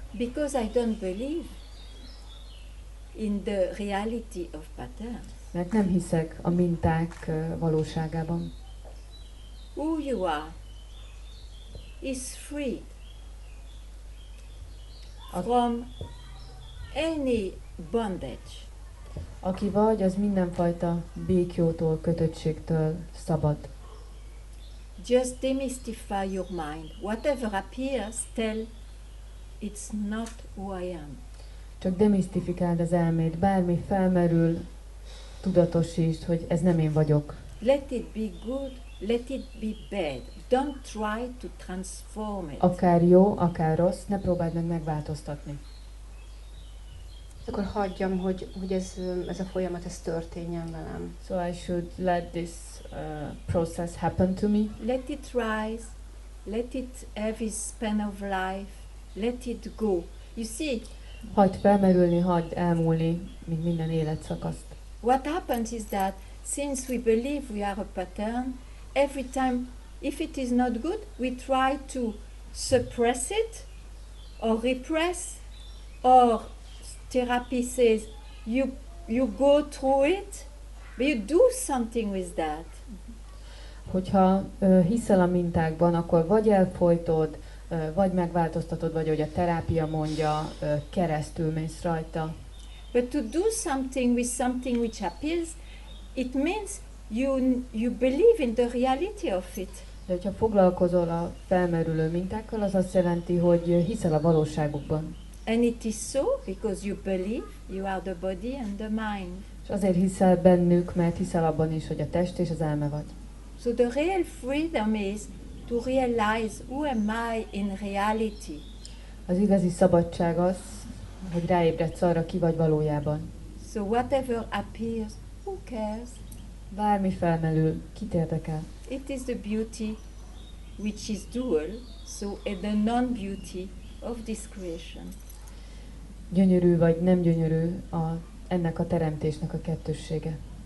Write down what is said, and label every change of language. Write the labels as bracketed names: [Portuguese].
[English] Because I don't believe in the reality of patterns. [Hungarian] Mert nem hiszek a minták valóságában. [English] Who you are is free from any bondage. [Hungarian] Aki vagy, az mindenfajta békjótól, kötöttségtől szabad. [English] Just demystify your mind. Whatever appears, tell it's not who I am. [Hungarian] Csak demisztifikáld az elmét, bármi felmerül, tudatosítsd, hogy ez nem én vagyok. [English] Let it be good, let it be bad. Don't try to transform it. [Hungarian] Akár jó, akár rossz, ne próbáld meg megváltoztatni. Akkor hagyjam, hogy ez a folyamat, ez történjen velem. [English] So I should let this process happen to me. Let it rise, let it have its span of life, let it go. You see, [Hungarian] Hagyd felmerülni, hagyd elmúlni, mint minden életszakaszt. [English] what happens is that since we believe we are a pattern, every time, if it is not good, we try to suppress it or repress, or therapy says you go through it, but you do something with that. [Hungarian] Hogyha hiszel a mintákban, akkor vagy elfojtod, vagy megváltoztatod, vagy ahogy a terápia mondja, keresztül mész rajta. [English] But to do something with something which appears, it means you believe in the reality of it. [Hungarian] De hogyha foglalkozol a felmerülő mintákkal, az azt jelenti, hogy hiszel a valóságukban. [English] And it is so because you believe you are the body and the mind. [Hungarian] És azért hiszel bennük, mert hiszel abban is, hogy a test és az elme vagy. [English] So the real freedom is to realize who am I in reality. [Hungarian] Az igazi szabadság az, hogy ráébredsz arra, ki vagy valójában. [English] So whatever appears, who cares? [Hungarian] Bármi felmerül, kit érdekel? [English] It is the beauty which is dual, so the non-beauty of this creation. [Hungarian] Gyönyörű vagy nem gyönyörű ennek a teremtésnek a kettőssége.